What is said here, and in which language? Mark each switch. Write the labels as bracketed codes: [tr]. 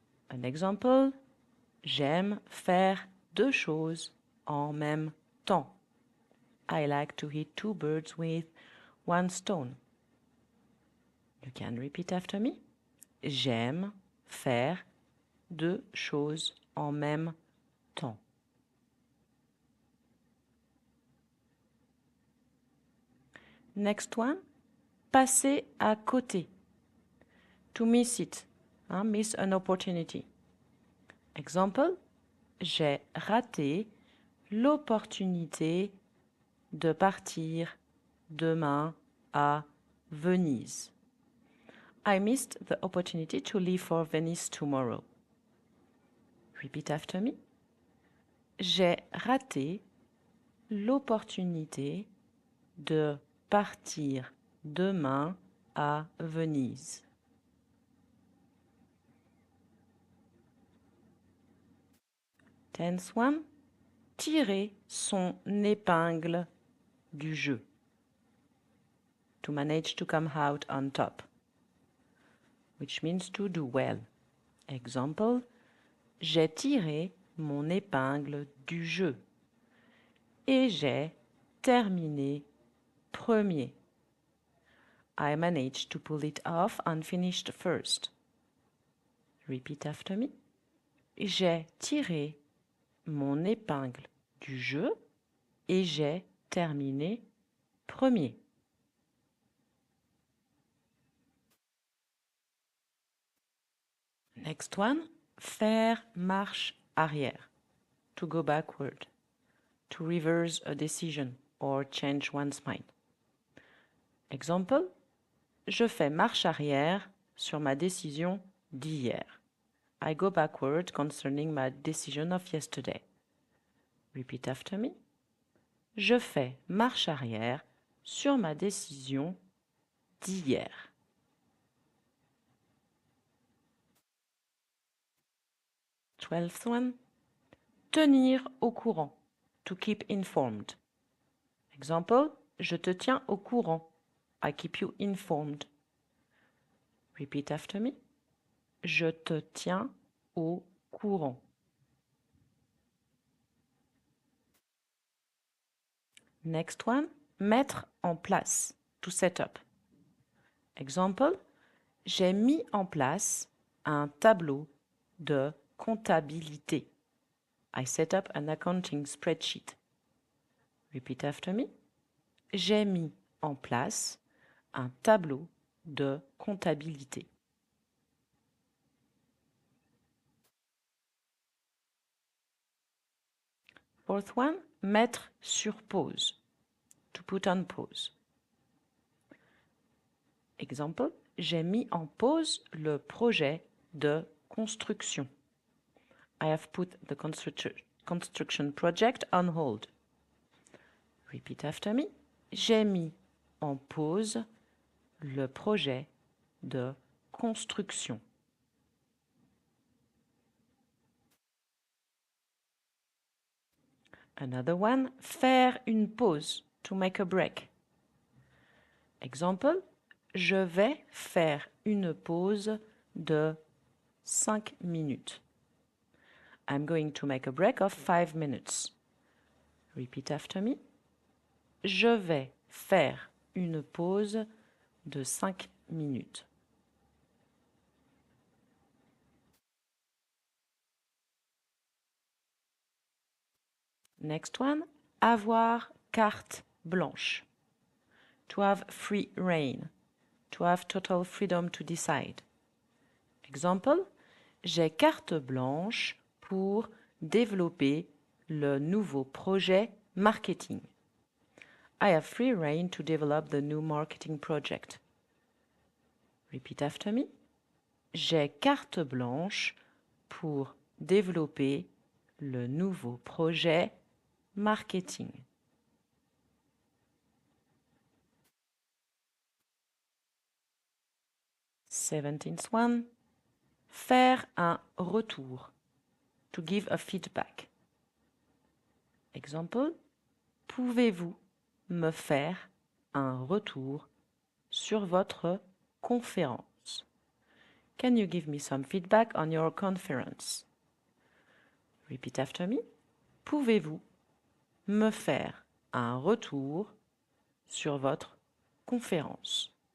[en] An example, [fr] j'aime faire deux choses en même temps. [en] I like to hit two birds with one stone. You can repeat after me. [fr] J'aime faire deux choses en même temps. [en] Next one, [fr] passer à côté. [en] To miss it, miss an opportunity. Example, [fr] j'ai raté l'opportunité de partir demain à Venise. [en] I missed the opportunity to leave for Venice tomorrow. Repeat after me. [fr] J'ai raté l'opportunité de partir demain à Venise. [en] Tenth one, [fr] tirer son épingle du jeu. [en] To manage to come out on top. Which means to do well. Example, [fr] j'ai tiré mon épingle du jeu. Et j'ai terminé premier. [en] I managed to pull it off and finished first. Repeat after me. [fr] J'ai tiré mon épingle du jeu et j'ai terminé premier. [en] Next one, [fr] faire marche arrière. [en] To go backward. To reverse a decision or change one's mind. Example, [fr] je fais marche arrière sur ma décision d'hier. [en] I go backward concerning my decision of yesterday. Repeat after me. [fr] Je fais marche arrière sur ma décision d'hier. [en] Twelfth one. [fr] Tenir au courant. [en] To keep informed. Example, [fr] je te tiens au courant. [en] I keep you informed. Repeat after me. [fr] Je te tiens au courant. [en] Next one, [fr] mettre en place. [en] To set up. Example, [fr] j'ai mis en place un tableau de comptabilité. [en] I set up an accounting spreadsheet. Repeat after me. [fr] J'ai mis en place un tableau de comptabilité. [en] Fourth one, [fr] mettre sur pause. [en] To put on pause. [fr] Exemple, j'ai mis en pause le projet de construction. [en] I have put the construction project on hold. Repeat after me. [fr] J'ai mis en pause le projet de construction. [en] Another one, [fr] faire une pause. [en] To make a break. [fr] Exemple, je vais faire une pause de 5 minutes. [en] I'm going to make a break of 5 minutes. Repeat after me. [fr] Je vais faire une pause de 5 minutes. [en] Next one, [fr] avoir carte blanche. [en] To have free rein. To have total freedom to decide. Example, [fr] j'ai carte blanche pour développer le nouveau projet marketing. [en] I have free rein to develop the new marketing project. Repeat after me. [fr] J'ai carte blanche pour développer le nouveau projet marketing. [en] Seventeenth one. [fr] Faire un retour. [en] To give a feedback. Example. [fr] Pouvez-vous me faire un retour sur votre conférence? [en] Can you give me some feedback on your conference? Repeat after me. [fr] Pouvez-vous me faire un retour sur votre conférence?